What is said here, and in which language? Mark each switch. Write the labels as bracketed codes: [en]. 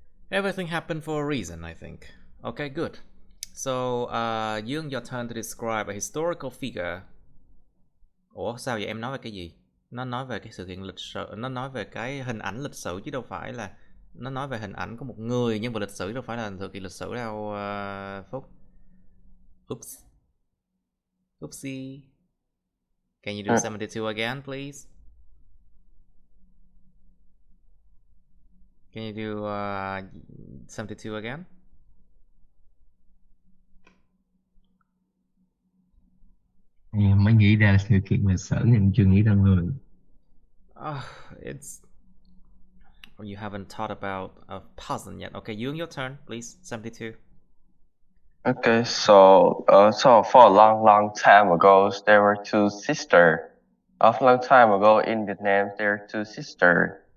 [en] Everything happened for a reason, I think. Okay, good. So, Dương, your turn to describe a historical figure. [vi] Ủa, sao vậy? Em nói về cái gì? Nó nói về cái sự kiện lịch sử, nó nói về cái hình ảnh lịch sử chứ đâu phải là nó nói về hình ảnh của một người nhân vật lịch sử, đâu phải là sự kiện lịch sử đâu, Phúc. [en] Oops. Oopsie. Can you do 72 again, please? Can you do 72 again? [vi] Em mới nghĩ ra sự kiện lịch sử nhưng chưa nghĩ ra người. [en] It's... You haven't thought about a person yet. Okay, your turn, please. 72. Okay, so for a long time ago, there were two sisters. A long time ago in Vietnam, there are two sisters.